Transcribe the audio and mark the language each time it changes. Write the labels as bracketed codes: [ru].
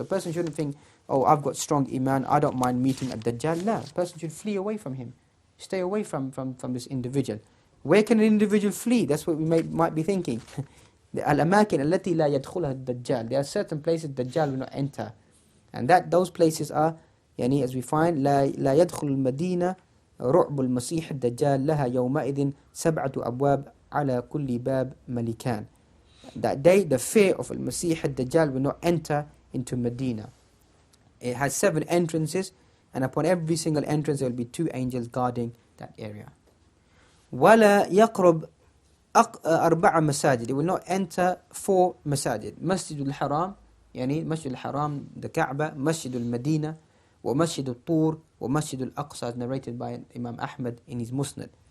[en] So a person shouldn't think, oh, I've got strong iman, I don't mind meeting at Dajjal. No, a person should flee away from him. Stay away from this individual. Where can an individual flee? That's what we might be thinking. [ar] Al-amakin allati la yadkhulaha ad-Dajjal. [en] There are certain places Dajjal will not enter. And those places are, as we find, [ar] لا يدخل المدينة رعب المسيح الدجال لها يومئذ 7 أبواب على كل باب ملكان. [en] That day, the fear of al-Masih al-Dajjal will not enter into Medina. It has 7 entrances, and upon every single entrance there will be 2 angels guarding that area. [ar] ولا يقرب 4 مساجد. [en] It will not enter 4 masajid. Masjid al-Haram, Masjid al-Haram, the Kaaba, Masjid al-Madinah, wa Masjid al-Tur, wa Masjid al-Aqsa, narrated by Imam Ahmad in his Musnad.